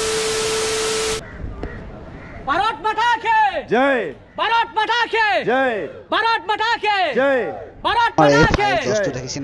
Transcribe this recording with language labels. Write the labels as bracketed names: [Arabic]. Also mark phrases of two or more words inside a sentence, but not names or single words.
[Hindi] भारत माता की [Assamese] জয় [Hindi] भारत माता की [Assamese] জয় [Hindi] भारत माता की [Assamese] জয় [Hindi] भारत [Assamese] আমাৰ এই [Hindi] माता की [Assamese] ফায়াৰ জজটো দেখিছেনে